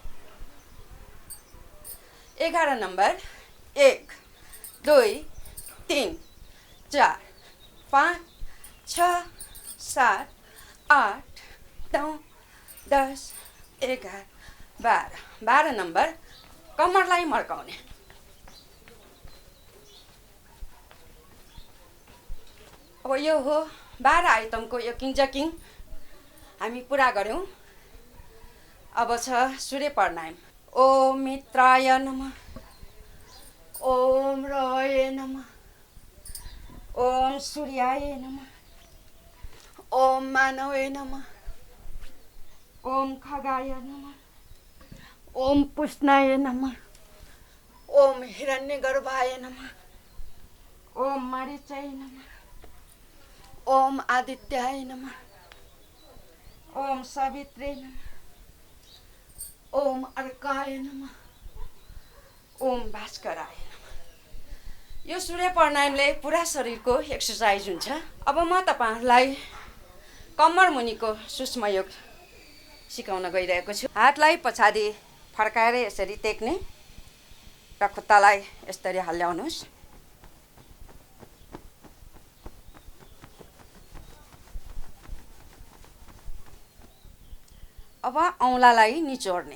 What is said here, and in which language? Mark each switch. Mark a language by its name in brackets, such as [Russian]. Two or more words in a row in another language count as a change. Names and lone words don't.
[Nepali] 11 नम्बर 1 2 3 4 5 6 7 8 9 10 11 12। 12 नम्बर कम्मरलाई मर्काउने। अब यो हो 12 आइटमको योकिङ जकिङ हामी पुरा गऱ्यौँ। अब छ सूर्य प्राणायाम। [Sanskrit] ओम मित्राय नमः, ओम रवये नमः, ओम सूर्याय नमः, ओम मानवे नमः। ओम खगाय नमः। ओम पुष्णाय नमः। ओम हिरण्यगर्भाय नमः। ओम मरीचाय नमः। ओम आदित्याय नमः। ओम सवित्रे नमः। ओम अर्काय नमः। ओम भास्कराय नमः। [Nepali] यो सूर्य प्राणायामले पुरा शरीरको एक्सर्साइज हुन्छ। अब म तपाईहरुलाई कम्मर मुनिको सूक्ष्म योग सिकाउन गइरहेको छु। हातलाई पछाडि फर्काएर यसरी टेक्ने र खुट्टालाई यसरी हल्ल्याउनुस्। अब औँलालाई निचोड्ने।